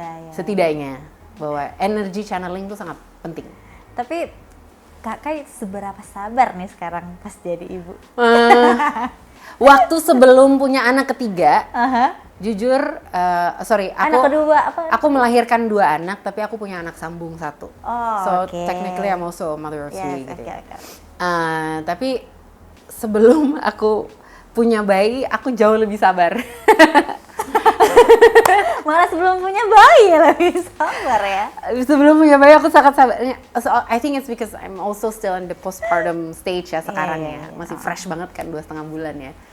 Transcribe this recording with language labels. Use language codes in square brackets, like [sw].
[id] Setidaknya bahwa energy channeling itu sangat penting. Tapi Kakak seberapa sabar nih sekarang pas jadi ibu? Waktu sebelum punya anak ketiga, jujur, anak kedua apa? Aku melahirkan 2 anak, tapi aku punya anak sambung 1. [en] Technically I'm also a mother of 3 gitu. [id] Tapi sebelum aku punya bayi, aku jauh lebih sabar. Malah sebelum punya bayi lebih sabar ya. Sebelum punya bayi aku sangat sabar. [en] So, I think it's because I'm also still in the postpartum stage [id] ya sekarang ya. Masih fresh banget kan 2,5 bulan ya.